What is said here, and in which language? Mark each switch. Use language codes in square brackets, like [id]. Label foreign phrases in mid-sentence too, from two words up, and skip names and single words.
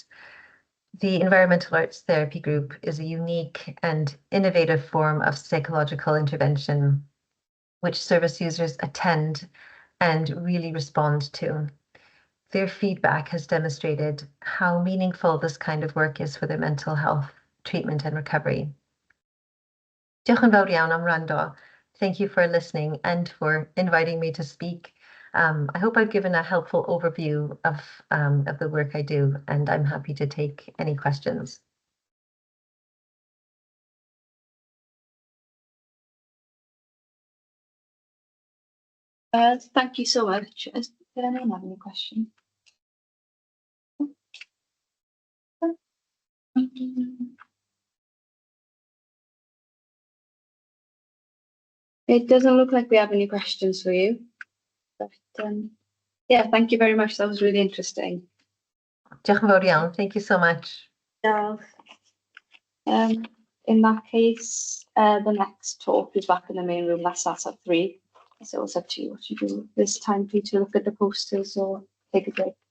[en] The Environmental Arts Therapy Group is a unique and innovative form of psychological intervention, which service users attend and really respond to. Their feedback has demonstrated how meaningful this kind of work is for their mental health, treatment and recovery. [cy] Diolch yn fawr iawn am wrando. [en] Thank you for listening and for inviting me to speak. I hope I've given a helpful overview of the work I do, and I'm happy to take any questions. Thank you so much. Did anyone have any questions? It doesn't look like we have any questions for you, but yeah, thank you very much. That was really interesting. [cy] Diolch yn fawr iawn. [en] Thank you so much. Diolch. In that case, the next talk is back in the main room. That starts at 3. So it's up to you what you do. There's time for you to look at the posters or take a break.